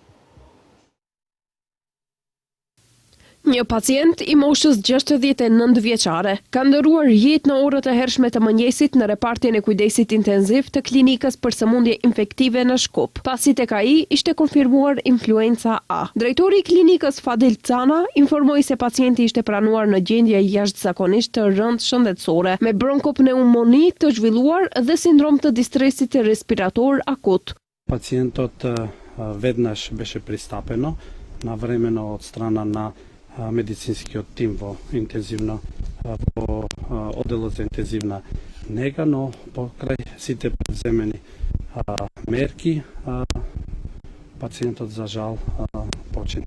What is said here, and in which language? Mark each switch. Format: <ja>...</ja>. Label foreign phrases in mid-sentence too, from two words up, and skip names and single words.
<sq>Një pacient i moshës 69 vjeçare ka ndëruar jetë në orët e hershme të mëngjesit në repartin e kujdesit intenziv të klinikës për sëmundje infektive në Shkup, pasi tek ai ishte konfirmuar influenca A. Drejtori i klinikës Fadil Cana informoi se pacienti ishte pranuar në gjendje jashtëzakonisht të rëndë shëndetësore, me bronkopneumoni të zhvilluar dhe sindrom të distresit respirator akut.</sq> <mk>Пациентот веднаш беше пристапено навремено од страна на медицинскиот тим во интензивно во оделот за интензивна нега, но покрај сите предземени мерки пациентот за жал почина.</mk>